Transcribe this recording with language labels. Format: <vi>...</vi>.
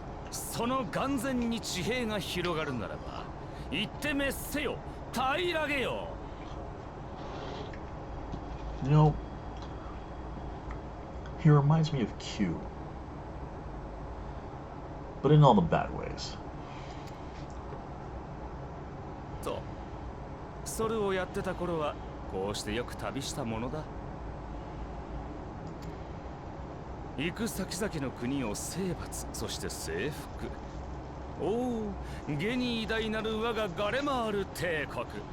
<ja>その眼前に地平が広がるならば、行って滅せよ、平らげよ。</ja> <en>You know, he reminds me of Q, but in all the bad ways.</en> <ja>そう、それをやってた頃はこうしてよく旅したものだ。行く先々の国を征伐、そして征服。おお、下に偉大なる我がガレマール帝国。</ja>